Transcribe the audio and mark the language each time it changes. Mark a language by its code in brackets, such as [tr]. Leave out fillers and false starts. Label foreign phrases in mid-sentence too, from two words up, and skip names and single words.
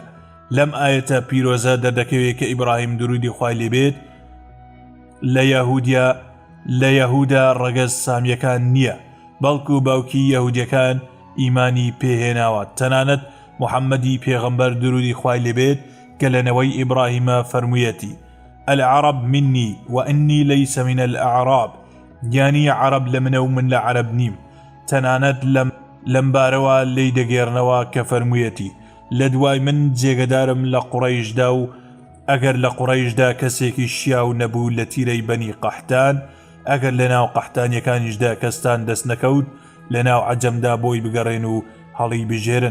[ckb] لەم ئاەتە پیرۆزە دەردەکەوێت کە ئیبراهیم درودی خوای لێبێت لە یەهودا ڕەگەز سامیەکان نییە، بەڵکو باوکی یەهودیەکان ئیمانی پێهێناوە. تەنانەت محەممەدی پێغەمبەر درودی خوای لێبێت کە لەنەوەی ئیبراهیمە فەرموویەتی [ar] العرب مني وإني ليس من الأعراب، [ckb] يعني عرب لمنە و من لە عەرەب نیم. تەنانەت لەمبارەوە لێی دەگێڕنەوە کە فەرموویەتی لە دوای من جێگەدارم لە قوڕەیشدا و ئەگەر لە قوڕەیشدا کەسێکی شیاو نەبوو لە تیرەی بەنی قەحتان، ئەگەر لە ناو قەحتانیەکانیشدا کەستان دەست نەکەوت لە ناو عەجەمدا بۆی بگەڕێن و هەڵی بژێرن.